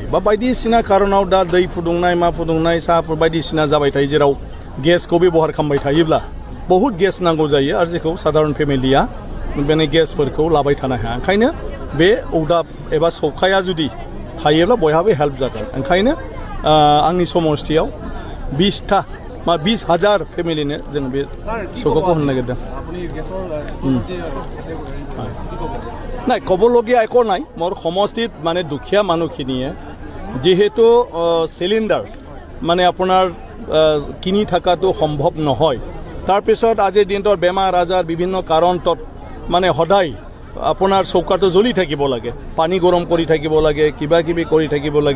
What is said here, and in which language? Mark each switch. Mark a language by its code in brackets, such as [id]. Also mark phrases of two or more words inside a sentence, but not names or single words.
[brx] बा बायदिसिना कारनाव दा दै फुदुंनाय मा फुदुंनाय साहा बायदिसिना जाबाय थायो, जेराव गेसखौ बेबहार खालामबाय थायोब्ला बहुद गेस नांगौ जायो आरो जेखौ साधारन फेमिलिया बेनि गेसफोरखौ लाबाय थानो हाया। ओंखायनो बे अगदाब एबा सौखाया जुदि थायोब्ला बयहाबो हेल्प जागोन। ओंखायनो आंनि समस्थियाव 20,000 फेमिलिनो जों बे सौखाखौ होनो नागिरदों। [as] নাই ক'বলগীয়া একো নাই। মোৰ সমষ্টিত মানে দুখীয়া মানুহখিনিয়ে যিহেতু চিলিণ্ডাৰ মানে আপোনাৰ কিনি থকাটো সম্ভৱ নহয়, তাৰপিছত আজিৰ দিনটোৰ বেমাৰ আজাৰ বিভিন্ন কাৰণত মানে সদায় আপোনাৰ চৌকাটো জ্বলি থাকিব লাগে, পানী গৰম কৰি থাকিব লাগে, কিবা কিবি কৰি থাকিব লাগে।